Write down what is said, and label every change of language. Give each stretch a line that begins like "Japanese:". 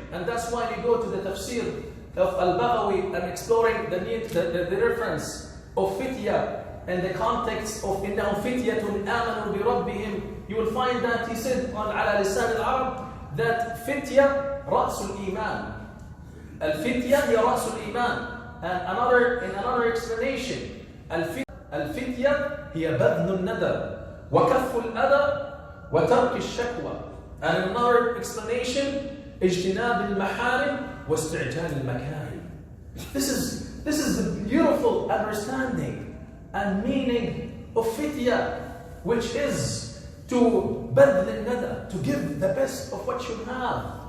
English: And that's why we go to the tafsir of Al-Baghawi and exploring the reference of fitya and the context of
Arabic: إِنَّهُمْ فِتْيَةٌ آمَنُوا بِرَبِّهِمْ.
English: You will find that he said on
Arabic: على لسان العرب
English: that fitya
Arabic: رأس الإيمان. الفتية هي رأس الإيمان.
English: And in another explanation,
Arabic: الفتية هي بذل الندى وكف الأذى وترك الشكوى.
English: And in another explanation,
Arabic: اجتناب المحارم واستعجال المكارم.
English: This is the beautiful understanding and meaning of fitya, which is to
Arabic: بذل الندى,
English: to give the best of what you have.